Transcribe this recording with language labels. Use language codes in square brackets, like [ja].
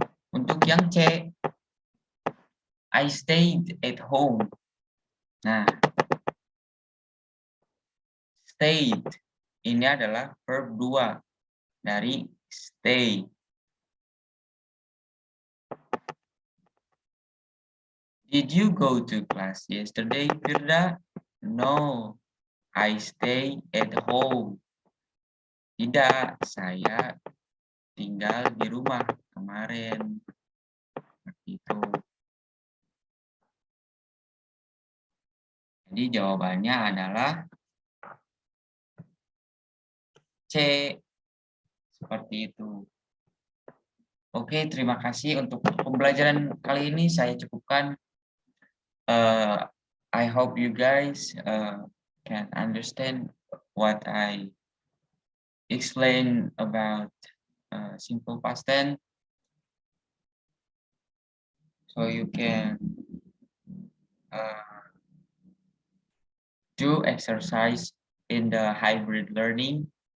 [id] Untuk yang C, [en] I stayed at home. [id] Nah, stayed ini adalah verb 2 dari stay. [en] Did you go to class yesterday, Firda? No, I stay at home. [id] Tidak, saya tinggal di rumah kemarin. Seperti itu. Jadi jawabannya adalah C. Seperti itu. Oke, terima kasih untuk pembelajaran kali ini saya cukupkan. [en] I hope you guys can understand what I explain about simple past tense. So you can do exercise in the hybrid learning.